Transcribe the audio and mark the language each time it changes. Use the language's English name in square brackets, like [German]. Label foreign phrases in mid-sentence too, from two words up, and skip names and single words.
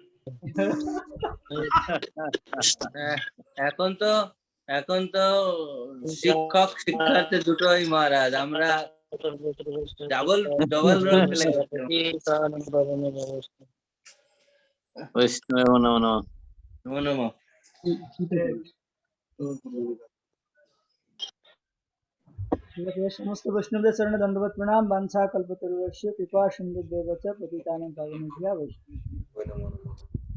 [Bangla] এখন তো শিক্ষক শিক্ষার্থী দুটোই মহারাজ, আমরা [English] double role play [Bangla] করছি। সমস্ত বৈষ্ণবদের চরণে দণ্ডবত প্রণাম। [Sanskrit] বাঞ্ছা কল্পতরুভ্যশ্চ কৃপা সিন্ধুভ্যেব চ পতিতানাং পাবনেভ্যো বৈষ্ণবেভ্যো।